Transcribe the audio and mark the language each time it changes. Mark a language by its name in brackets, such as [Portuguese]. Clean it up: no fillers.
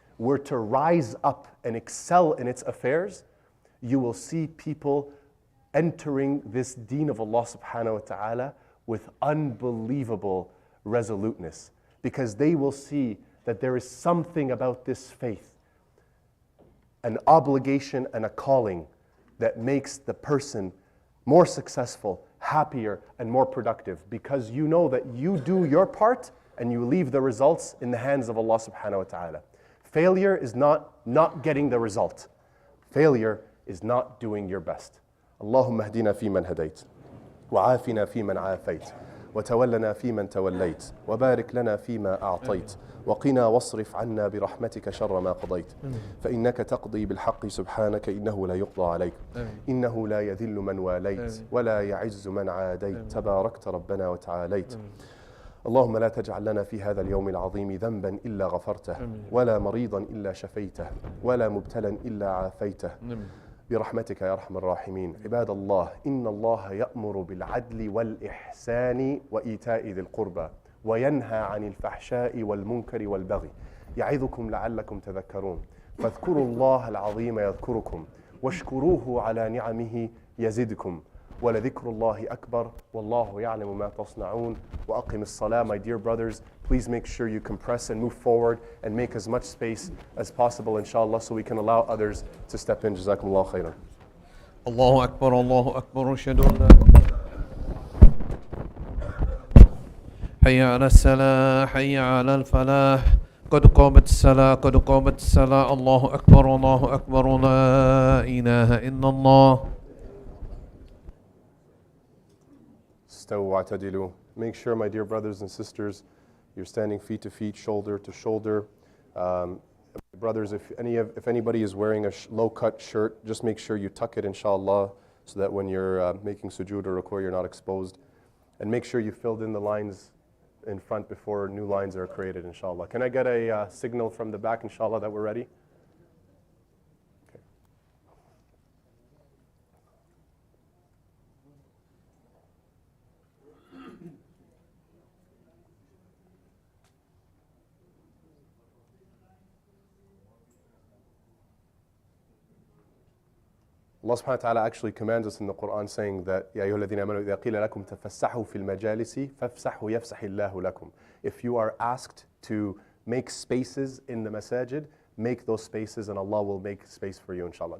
[English] were to rise up and excel in its affairs, you will see people entering this deen of Allah subhanahu wa ta'ala with unbelievable resoluteness, because they will see that there is something about this faith, an obligation and a calling that makes the person more successful, happier, and more productive, because you know that you do your part and you leave the results in the hands of Allah subhanahu wa ta'ala. Failure is not getting the result. Failure is not doing your best. [Arabic] اللهم اهدنا فيمن هديت وعافنا فيمن عافيت وتولنا فيمن توليت وبارك لنا فيما أعطيت وقنا واصرف عنا برحمتك شر ما قضيت فإنك تقضي بالحق سبحانك إنه لا يقضى عليك إنه لا يذل من واليت ولا يعز من عاديت تباركت ربنا وتعاليت. اللهم لا تجعل لنا في هذا اليوم العظيم ذنبا إلا غفرته ولا مريضا إلا شفيته ولا مبتلا إلا عافيته برحمتك يا أرحم الراحمين. عباد الله، إن الله يأمر بالعدل والإحسان وإيتاء ذي القربى وينهى عن الفحشاء والمنكر والبغي يعظكم لعلكم تذكرون. فاذكروا الله العظيم يذكركم واشكروه على نعمه يزدكم ولذكر الله أكبر والله يعلم ما تصنعون. وأقم الصلاة. [English] My dear brothers, please make sure you compress and move forward and make as much space as possible, inshallah, so we can allow others to step in. [Arabic] جزاكم الله خيرا. الله أكبر الله أكبر أشهد أن لا حي على الصلاة حي على الفلاح قد قامت الصلاة قد قامت الصلاة. الله أكبر الله أكبر لا إله إلا الله. استووا واعتدلوا. [English] Make sure, my dear brothers and sisters, you're standing feet to feet, shoulder to shoulder. Brothers, if anybody is wearing a low-cut shirt, just make sure you tuck it, inshallah, so that when you're making sujood or ruku', you're not exposed. And make sure you filled in the lines in front before new lines are created, inshallah. Can I get a signal from the back, inshallah, that we're ready? Allah subhanahu wa ta'ala actually commands us in the Quran saying that [Arabic] يَا أَيُّهَا الَّذِينَ آمَنُوا إِذَا قِيلَ لَكُمْ تَفَسَّحُوا فِي الْمَجَالِسِ فَافْسَحُوا يَفْسَحِ اللَّهُ لَكُمْ. [English] If you are asked to make spaces in the masajid, make those spaces and Allah will make space for you, inshallah.